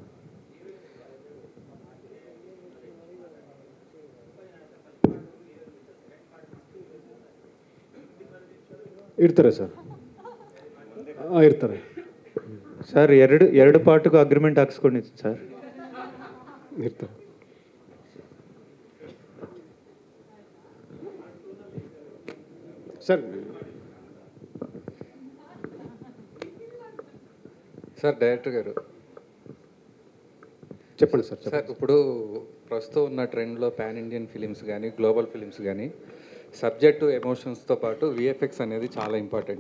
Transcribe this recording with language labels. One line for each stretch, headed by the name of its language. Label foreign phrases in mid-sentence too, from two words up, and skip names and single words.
Kannada: ಇರ್ತಾರೆ ಸರ್, ಇರ್ತಾರೆ ಸರ್. ಎರಡು ಪಾರ್ಟ್ಗೂ ಅಗ್ರಿಮೆಂಟ್ ಹಾಕ್ಸ್ಕೊಂಡಿದ್ದೀನಿ ಸರ್. ಇರ್ತಾರೆ సార్.
Telugu: సార్ డైరెక్టర్ గారు చెప్పండి సార్. సార్ ఇప్పుడు ప్రస్తుతం ఉన్న ట్రెండ్లో
English: pan Indian films
Telugu: కానీ
English: global films
Telugu: కానీ సబ్జెక్టు ఎమోషన్స్తో పాటు విఎఫ్ఎక్స్ అనేది చాలా ఇంపార్టెంట్.